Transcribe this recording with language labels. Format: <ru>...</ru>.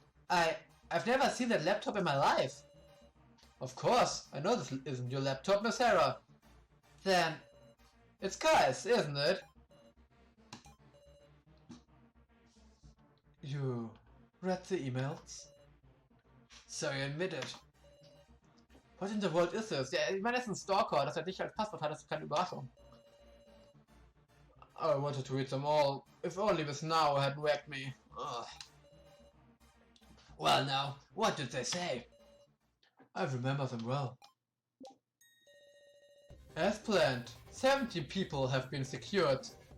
<en>I've never seen that laptop in my life. Of course, I know this isn't your laptop, Miss Sarah. Then, it's Kai's, isn't it? You read the emails? So you admit it. What in the world is this?</en> <de>Ja, ich meine, das ist ein Stalker, dass er dich als Passwort hat, das ist keine Überraschung.</de> <en>I wanted to read them all. If only Miss Now had whacked me. Ugh. Well now, what did they say? I remember them well. As planned, 70 people have been secured.</en>